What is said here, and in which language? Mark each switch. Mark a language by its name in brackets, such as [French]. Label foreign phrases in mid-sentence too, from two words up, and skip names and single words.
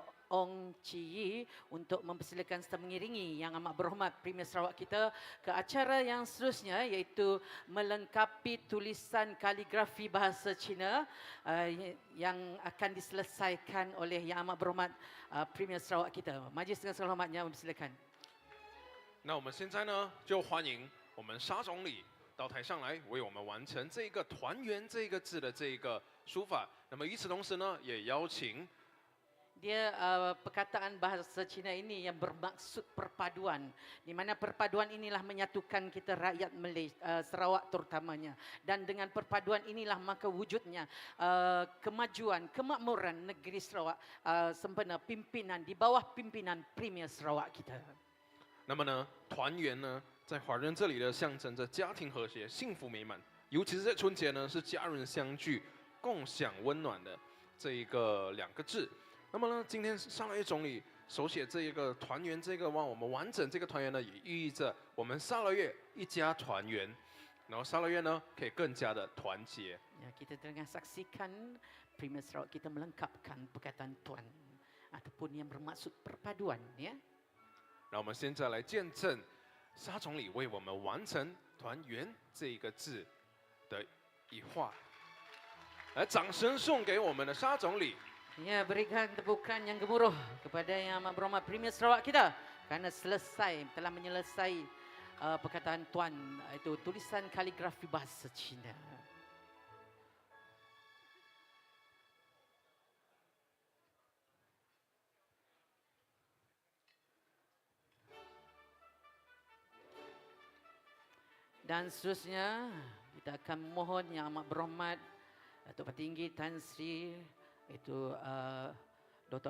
[Malay] Ong Ci untuk mempersilakan serta mengiringi Yang Amat Berhormat Premier Sarawak kita ke acara yang seterusnya, iaitu melengkapi tulisan kaligrafi bahasa Cina yang akan diselesaikan oleh Yang Amat Berhormat Premier Sarawak kita. Majlis dengan segala hormatnya mempersilakan. [Chinese] 那我们现在呢，就欢迎我们沙总理到台上来，为我们完成这个“团圆”这个字的这个书法。那么与此同时呢，也邀请 [Malay] Dia perkataan bahasa Cina ini yang bermaksud perpaduan, di mana perpaduan inilah menyatukan kita rakyat Malaysia, Sarawak terutamanya, dan dengan perpaduan inilah maka wujudnya kemajuan, kemakmuran negeri Sarawak sempena pimpinan di bawah pimpinan Premier Sarawak kita. [Chinese] 那么呢，团圆呢，在华人这里呢，象征着家庭和谐、幸福美满。尤其是在春节呢，是家人相聚、共享温暖的这一个2个字。那么呢，今天沙拉越总理手写这一个团圆，这个我们完整这个团圆呢，也寓意着我们沙拉越一家团圆，然后沙拉越呢可以更加的团结。 [Malay] Ya, kita tengah saksikan Premier Sarawak kita melengkapkan perkataan tuan ataupun yang bermaksud perpaduan, ya. [Chinese] 那我们现在来见证沙总理为我们完成“团圆”这一个字的一画，来，掌声送给我们的沙总理。 [Malay] Ya, berikan tepukan yang gemuruh kepada Yang Amat Berhormat Premier Sarawak kita kerana telah menyelesai perkataan tuan, itu tulisan kaligrafi bahasa Cina. Dan seterusnya kita akan mohon Yang Amat Berhormat Datuk Petinggi Tan Sri itu Dr.